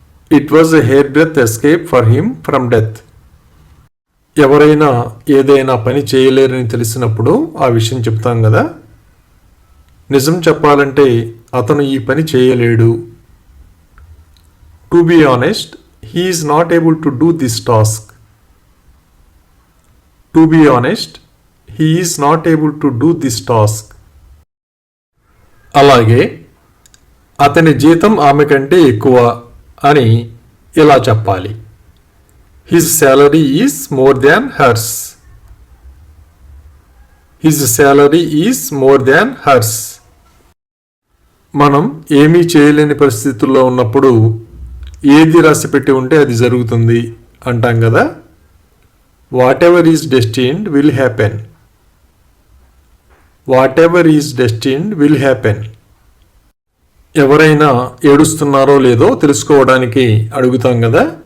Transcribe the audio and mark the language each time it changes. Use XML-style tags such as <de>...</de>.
<en>It was a hair breath escape for him from death.</en> <te>ఎవరైనా ఏదైనా పని చేయలేరని తెలిసినప్పుడు ఆ విషయం చెప్తాం కదా, నిజం చెప్పాలంటే అతను ఈ పని చేయలేడు.</te> <en>To be honest, he is not able to do this task. To be honest, he is not able to do this task.</en> <te>అలాగే అతని జీతం ఆమె కంటే ఎక్కువ అని ఇలా చెప్పాలి.</te> <en>His salary is more than hers. His salary is more than hers.</en> <te>మనం ఏమీ చేయలేని పరిస్థితుల్లో ఉన్నప్పుడు ఏది రాసిపెట్టి ఉంటే అది జరుగుతుంది అంటాం కదా,</te> <en>Whatever is destined will happen. Whatever is destined will happen.</en> <te>ఎవరైనా ఏడుస్తున్నారో లేదో తెలుసుకోవడానికి అడుగుతాం కదా,</te>